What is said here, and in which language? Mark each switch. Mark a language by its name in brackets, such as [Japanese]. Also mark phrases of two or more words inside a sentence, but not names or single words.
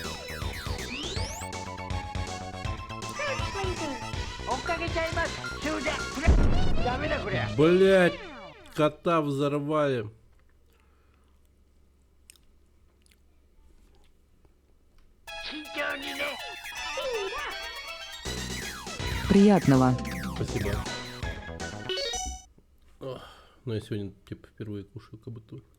[Japanese] 追っかけちゃいます。終電くれ。ダメだこりゃ。 [Russian] Блять, кота взорвали. Приятного. Спасибо. Ох, ну я сегодня типа впервые кушаю как будто.